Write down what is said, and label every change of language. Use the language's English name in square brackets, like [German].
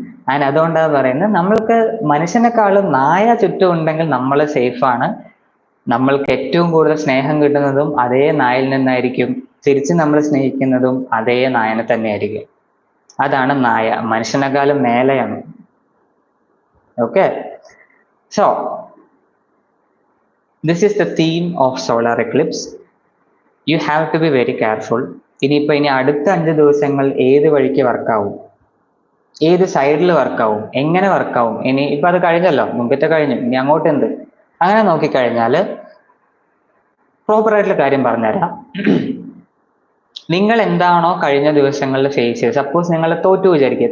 [Malayalam] And അതുകൊണ്ടാണ് പറയുന്നത്, നമ്മൾക്ക് മനുഷ്യനെക്കാളും നായ ചുറ്റും ഉണ്ടെങ്കിൽ നമ്മൾ സേഫാണ്. നമ്മൾക്ക് ഏറ്റവും കൂടുതൽ സ്നേഹം കിട്ടുന്നതും അതേ നായിൽ നിന്നായിരിക്കും. തിരിച്ച് നമ്മൾ സ്നേഹിക്കുന്നതും അതേ നായനെ തന്നെയായിരിക്കും. അതാണ് നായ, മനുഷ്യനെക്കാളും മേലെയാണ്. [English] Okay, so this is the theme of solar eclipse. You have to be very careful. [Malayalam] ഇനി അടുത്ത 5 ദിവസങ്ങൾ ഏത് വഴിക്ക് വർക്കാവും, ഏത് സൈഡിൽ വർക്കാവും, എങ്ങനെ വർക്കാവും, ഇപ്പൊ അത് കഴിഞ്ഞല്ലോ, മുമ്പത്തെ കഴിഞ്ഞു, ഇനി അങ്ങോട്ട് എന്ത്, അങ്ങനെ നോക്കിക്കഴിഞ്ഞാൽ പ്രോപ്പർ ആയിട്ടുള്ള കാര്യം പറഞ്ഞുതരാം. നിങ്ങൾ എന്താണോ കഴിഞ്ഞ ദിവസങ്ങളിൽ ഫേസ് ചെയ്തത്, സപ്പോസ് നിങ്ങൾ തോറ്റു വിചാരിക്കുക.